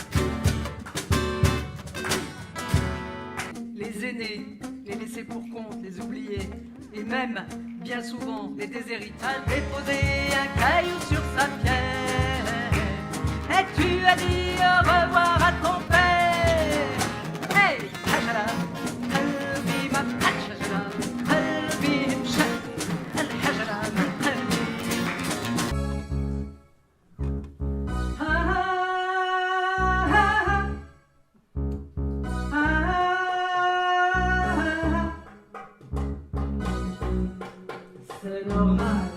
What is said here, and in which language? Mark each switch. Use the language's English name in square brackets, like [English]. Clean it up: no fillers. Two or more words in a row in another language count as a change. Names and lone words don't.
[French] Les aînés, les laisser pour compte, les oublier, et même, bien souvent, les déshériter, déposer un caillou sur sa pierre. Et tu as dit au revoir à ton père. Hey, hajala, qalbi ma hajala, qalbi mshat, al hajala ma qalbi. C'est normal.